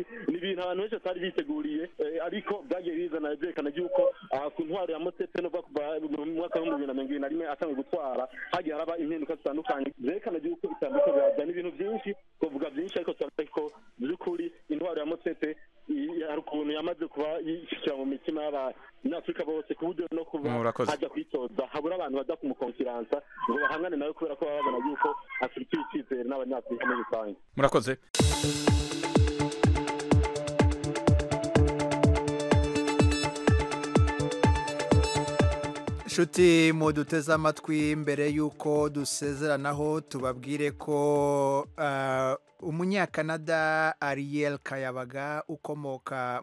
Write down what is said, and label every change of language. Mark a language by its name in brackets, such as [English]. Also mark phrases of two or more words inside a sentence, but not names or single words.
[Rundi] Ni ibintu abantu benshi batari biteguriye, ariko byagiye bizana byerekana yuko ku ntwaro ya Motsepe no kuva mu mwaka wa 2021 atanga gutwara hagiye haraba impinduka zitandukanye zerekana yuko itandukanye byazana ibintu byinshi, kuvuga byinshi, ariko ko by'ukuri intwaro ya Motsepe hari ukuntu yamaze kuba yishikira mu mitima y'Abanyafurika bose, ku buryo no kuva hajya kwitoza habura abantu baza kumukonfiransa ngo bahangane nawe, kubera ko baba babona yuko Afurika icyizere n'Abanyafurika muri rusange. Murakoze. [Kinyarwanda] Nshuti muduteze amatwi, mbere y'uko dusezeranaho tubabwire ko umunyakanada Ariel Kayabaga ukomoka